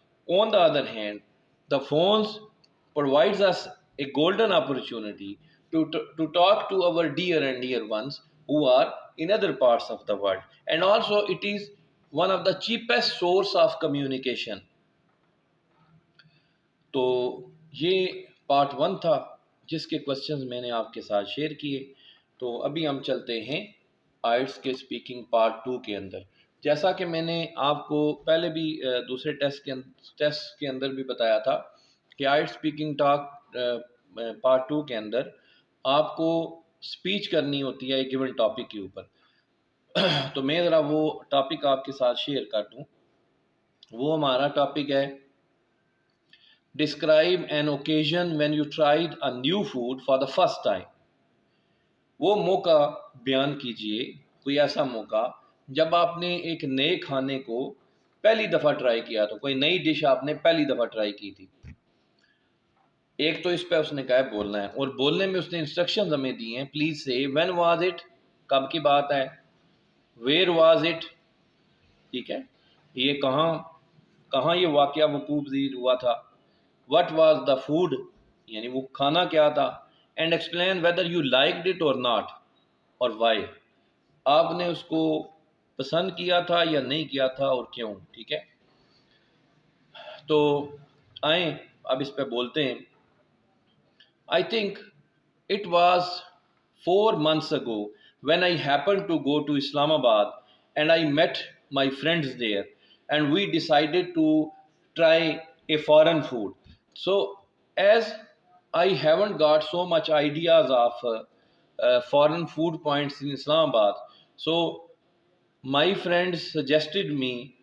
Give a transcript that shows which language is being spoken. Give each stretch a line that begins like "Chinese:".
English: On the other hand, the phones provides us a golden opportunity to talk to our dear and dear ones who are in other parts of the world. And also it is one of the cheapest source of communication.
Urdu: تو یہ part 1 تھا جس کے questions میں نے آپ کے ساتھ شیئر کیے. تو ابھی ہم چلتے ہیں آئٹس کے اسپیکنگ پارٹ 2 کے اندر. جیسا کہ میں نے آپ کو پہلے بھی دوسرے ٹیسٹ کے اندر بھی بتایا تھا کہ آئٹس اسپیکنگ ٹاک پارٹ 2 کے اندر آپ کو اسپیچ کرنی ہوتی ہے ایک گیون ٹاپک کے اوپر. تو میں ذرا وہ ٹاپک آپ کے ساتھ شیئر کر دوں. وہ ہمارا ٹاپک ہے
English: Describe an occasion when you tried a new food for the first time.
Urdu: وہ موقع بیان کیجئے، کوئی ایسا موقع جب آپ نے ایک نئے کھانے کو پہلی دفعہ ٹرائی کیا، تو کوئی نئی ڈش آپ نے پہلی دفعہ ٹرائی کی تھی. ایک تو اس پہ اس نے کہا ہے بولنا ہے، اور بولنے میں اس نے انسٹرکشنز ہمیں دی ہیں. پلیز سے
English: when was it،
Urdu: کب کی بات ہے.
English: where was it،
Urdu: ٹھیک ہے، یہ کہاں یہ واقعہ وقوع پذیر ہوا تھا.
English: what was the food،
Urdu: یعنی وہ کھانا کیا تھا.
English: and explain whether you liked it or not
Urdu: اور why، آپ نے اس کو پسند کیا تھا یا نہیں کیا تھا اور کیوں. ٹھیک ہے، تو آئیں اب اس پہ بولتے ہیں.
English: I think it was 4 months ago when I happened to go to Islamabad and I met my friends there, and we decided to try a foreign food. So as I haven't got so much ideas of foreign food points in Islamabad, so my friends suggested me